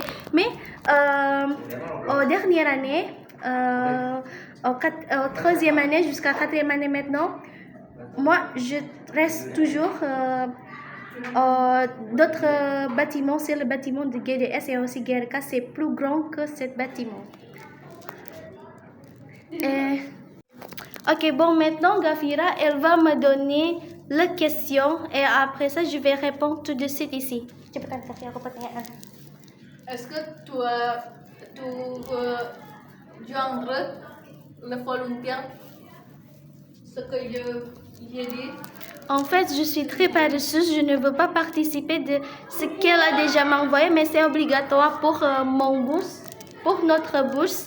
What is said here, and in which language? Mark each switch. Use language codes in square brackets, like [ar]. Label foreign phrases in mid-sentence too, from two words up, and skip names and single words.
[fr] Mais aux dernières années, au troisième année jusqu'à quatrième année maintenant, moi, je reste toujours d'autres bâtiments. C'est le bâtiment de GDS et aussi GRK. C'est plus grand que ce bâtiment. Ok, bon, maintenant, Gafira, elle va me donner la question et après ça, je vais répondre tout de suite ici. [id] Cepetan, kasih aku pertanyaan. [fr] Est-ce que tu joindrais le volontaire ce que j'ai dit? En fait, je suis très paresseuse, je ne veux pas participer de ce qu'elle a déjà m'envoyé, mais c'est obligatoire pour mon bourse, pour notre bourse.